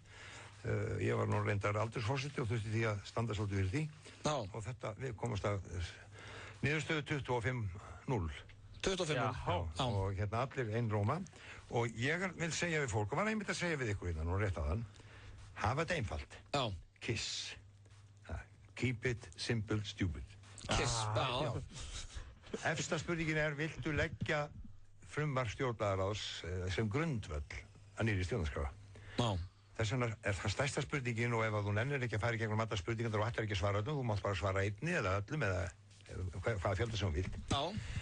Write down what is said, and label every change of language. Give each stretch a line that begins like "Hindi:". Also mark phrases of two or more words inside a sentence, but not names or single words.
Icelandic: Ég var nú reyndar aldursforseti og þurfti því að standa svolítið fyrir því og þetta, við komast að niðurstöðu 25-0. 25-0? Og hérna allir einróma og ég vil segja við fólk og var einmitt að segja við ykkur innan og rétt aðan hafa þetta einfalt.
English: KISS. Keep it simple, stupid.
Icelandic: KISS, Efsta spurningin er, viltu leggja frumvarp stjórnlagaráðs sem grundvöll að nýrri stjórnarskrá? Þess vegna er það stærsta spurningin og ef þú nennir ekki að fara í gegnum alla spurningar og ætlar ekki að svara öllum, þú mátt bara svara einni eða öllum eða hvaða fjölda sem þú vilt.